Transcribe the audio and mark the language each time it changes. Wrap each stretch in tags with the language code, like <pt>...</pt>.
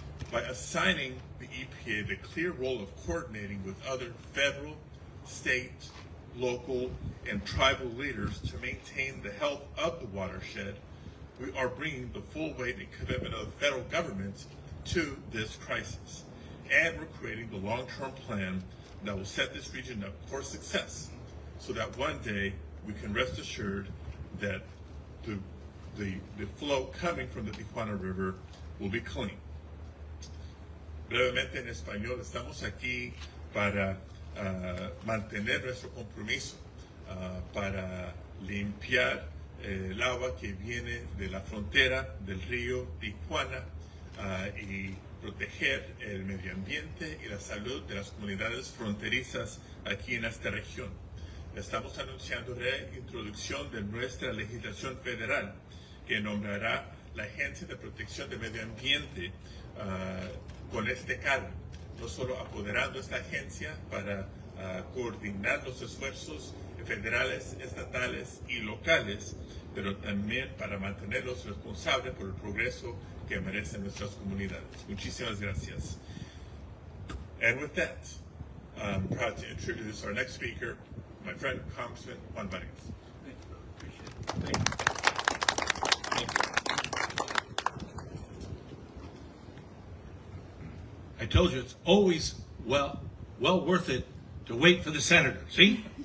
<en>By assigning the EPA the clear role of coordinating with other federal, state, local, and tribal leaders to maintain the health of the watershed, we are bringing the full weight and commitment of the federal government to this crisis. And we're creating the long-term plan that will set this region up for success so that one day we can rest assured that the flow coming from the Tijuana River will be clean.</en> <es>Brevemente en español, estamos aquí para mantener nuestro compromiso, para limpiar el agua que viene de la frontera del río Tijuana y proteger el medio ambiente y la salud de las comunidades fronterizas aquí en esta región. Estamos anunciando la introducción de nuestra legislación federal que nombrará la Agencia de Protección del Medio Ambiente con este cargo, no solo apoderando esta agencia para coordinar los esfuerzos federales, estatales y locales, pero también para mantenerlos responsables por el progreso que merecen nuestras comunidades. Muchísimas gracias.</es> <en>And with that, I'm proud to introduce our next speaker, my friend, Congressman Juan Vargas. Thank you, brother. Appreciate it. Thank you. I told you it's always well worth it to wait for the senator. See?</en>